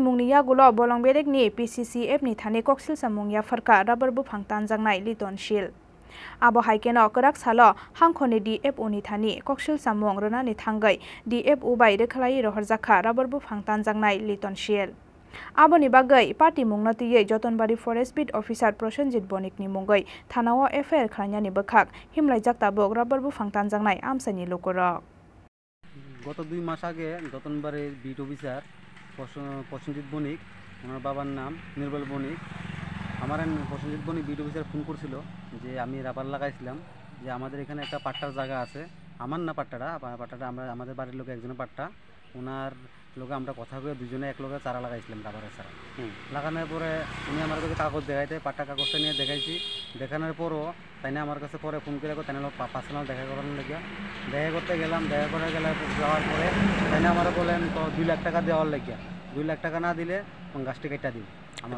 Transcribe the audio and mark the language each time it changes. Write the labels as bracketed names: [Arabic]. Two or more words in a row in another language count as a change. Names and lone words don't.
[Kok Borok] mungni yagulo bolong bedek ni PCCF ni thani kokshil samung ya farka rubber bufang tanjangnai litonsil Abo haikeno korak salo hangkhoni DFO ni thani kokshil samung ronani thangai DFO bai rekhlai rohorjakha rubber bufang tanjangnai litonsil Aboni bagai party mungnatiyei Jotonbari [English] Forest Bit Officer [Kok Borok] Prosenjit Bonik ni mungai thanao FIR khlainani bukhak himlaijak tabuk rubber bufang tanjangnai amsani lukurok [Bangla] গত 2 মাস আগে Jotonbari [English] Bit Officer [Bangla] প্রসেনজিৎ বণিক ওনার বাবার নাম নির্মল বণিক আমার প্রসেনজিৎ বণিক [English] beat officer [Bangla] ফোন করছিল যে আমি রাবার লাগাইছিলাম যে আমাদের এখানে একটা পাট্টার জায়গা আছে আমার না পাট্টাটা আমরা আমাদের বাড়ির লোক একজনের পাট্টা ওনার লোকে আমরা কথা কয়ে দুজনে এক লগে চারা লাগাইছিলাম রাবারের চারা লাগানোর পরে উনি আমার কাছে কাগজ দেখাইতে পাট্টা কাগজটা নিয়ে দেখাইছি দেখানোর পরও তাই না আমার কাছে পরে ফোন করে তাই না পার্সোনাল দেখা করার লেগে দেখা করতে গেলাম দেখা করে যাওয়ার পরে তাই না আমরা বলেন তো 2 লাখ টাকা দেওয়ার লেগে 2 লাখ টাকা না দিলে গাছটি কেটে দিব আমার